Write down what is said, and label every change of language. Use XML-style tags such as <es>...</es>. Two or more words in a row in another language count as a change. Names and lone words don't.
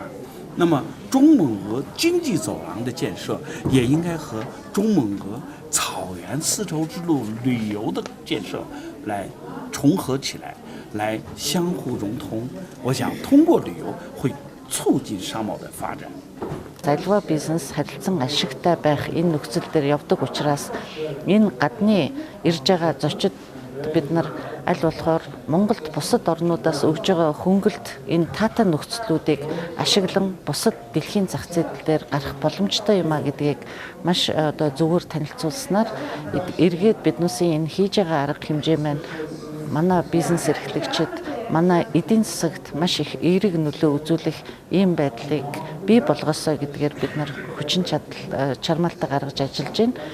<zh>那么中蒙俄经济走廊的建设也应该和中蒙俄草原丝绸之路旅游的建设来重合起来，来相互融通。我想通过旅游会促进商贸的发展。</zh> <mn>Залва бизнес харилцан ашигтай байх энэ нөхцөл дээр явдаг учраас энэ гадны ирж байгаа зочид бид нар аль болохоор Монголд бусад орнуудаас өгж байгаа хөнгөлт энэ таатай нөхцлүүдийг ашиглан бусад дэлхийн зах зээл дээр гарах боломжтой юм а гэдгийг маш одоо зөвөр танилцуулснаар эргээд биднээсийн энэ хийж байгаа арга хэмжээ маань манай бизнес эрхлэгчид манай эдийн засагт маш их эерэг нөлөө үзүүлэх ийм байдлыг бий болгосоо гэдгээр бид нар хүчин чармаалтаа гаргаж ажиллаж байна.</mn>